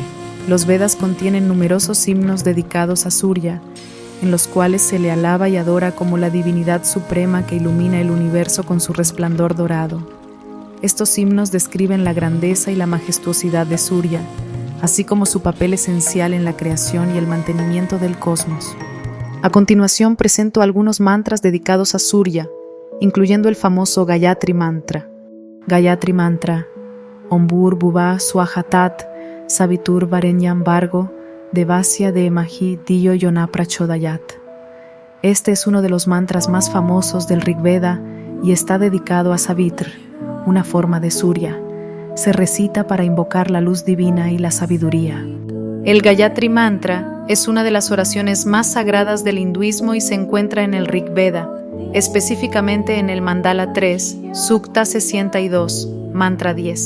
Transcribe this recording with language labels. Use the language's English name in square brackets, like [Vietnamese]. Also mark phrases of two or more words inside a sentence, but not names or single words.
[Spanish] Los Vedas contienen numerosos himnos dedicados a Surya, en los cuales se le alaba y adora como la divinidad suprema que ilumina el universo con su resplandor dorado. Estos himnos describen la grandeza y la majestuosidad de Surya, así como su papel esencial en la creación y el mantenimiento del cosmos. A continuación presento algunos mantras dedicados a Surya, incluyendo el famoso Gayatri Mantra. [Sanskrit] Gayatri Mantra: Om Bhur-Bhuvah Swaha Tat Savitur Varenyam Bhargo Devasya Dhemahi Dhiyo Yona Prachodayat. [Spanish] Este es uno de los mantras más famosos del Rig Veda y está dedicado a Savitr, una forma de Surya. Se recita para invocar la luz divina y la sabiduría. El Gayatri Mantra es una de las oraciones más sagradas del hinduismo y se encuentra en el Rig Veda, específicamente en el Mandala 3, Sukta 62, Mantra 10.